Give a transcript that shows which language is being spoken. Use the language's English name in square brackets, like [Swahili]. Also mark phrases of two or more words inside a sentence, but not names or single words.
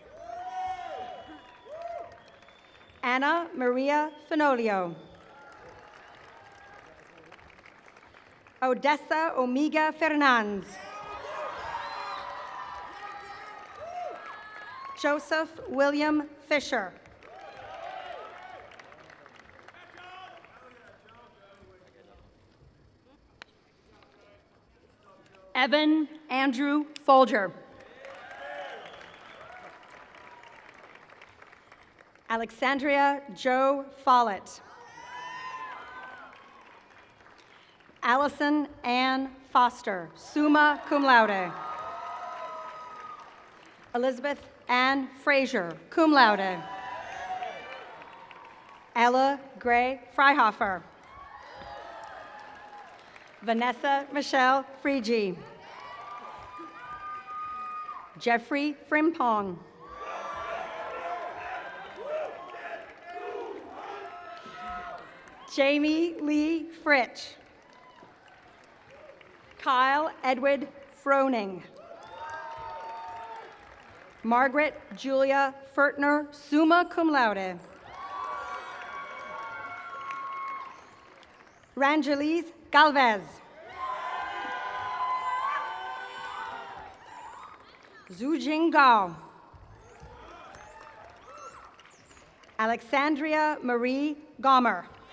[English] Anna Maria Fenolio. Odessa Omega Fernandez. Joseph William Fisher. Evan Andrew Folger. Alexandria Joe Follett. Allison Ann Foster, [Latin] summa cum laude. [English] Elizabeth Ann Frazier, [Latin] cum laude. [English] Ella Gray Freihofer. Vanessa Michelle Frigi. Jeffrey Frimpong. Jamie Lee Fritsch. Kyle Edward Froning. Margaret Julia Fertner, [Latin] summa cum laude. [English] Rangelise Galvez. Zujing Gao. Alexandria Marie Gomer.